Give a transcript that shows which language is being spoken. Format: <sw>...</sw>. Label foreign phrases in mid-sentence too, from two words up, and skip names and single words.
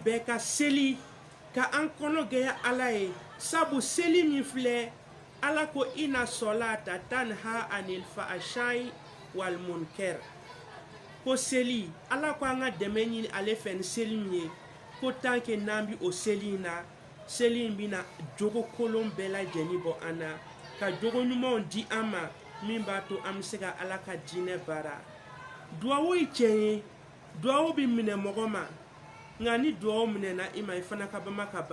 <bm>bɛɛ ka seli ka an kɔnɔ gɛya ala ye sabu seli min filɛ ala ko</bm> <ar>إن الصلاة تنهى عن الفحشاء والمنكر</ar> <bm>ko seli ala ko an ka dɛmɛ ɲini ale fɛ ni seli min ye ko</bm> <fr>tant que</fr> <bm>n'an bi o seli in na seli in bɛna jogo kolon bɛɛ lajɛlen bɔ an na ka jogo ɲumanw di an ma min b'a to an bɛ se ka ala ka diinɛ baara duwawu ye tiɲɛ ye duwawu bɛ minɛ mɔgɔ ma nka ni duwawu minɛna i ma i fana ka bama ka</bm>